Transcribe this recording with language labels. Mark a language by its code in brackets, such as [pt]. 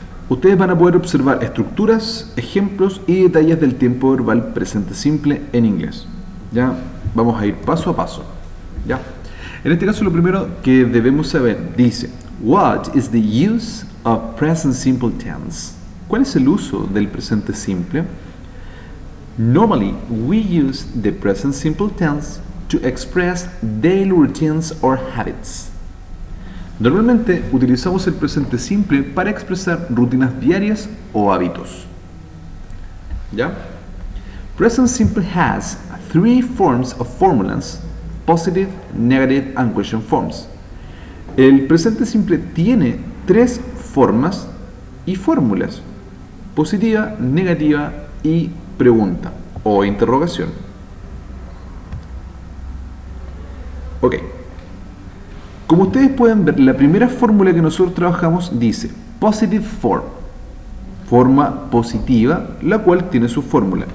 [es] Ustedes van a poder observar estructuras, ejemplos y detalles del tiempo verbal presente simple en inglés. ¿Ya? Vamos a ir paso a paso. ¿Ya? En este caso, lo primero que debemos saber dice: [en] What is the use of present simple tense? [es] ¿Cuál es el uso del presente simple? [en] Normally, we use the present simple tense to express daily routines or habits. [es] Normalmente utilizamos el presente simple para expresar rutinas diarias o hábitos. ¿Ya? [en] Present simple has three forms of formulas: positive, negative, and question forms. [es] El presente simple tiene tres formas y fórmulas: positiva, negativa y pregunta o interrogación. Ok. Como ustedes pueden ver, la primera fórmula que nosotros trabajamos dice [en] positive form, [es] forma positiva, la cual tiene su fórmula.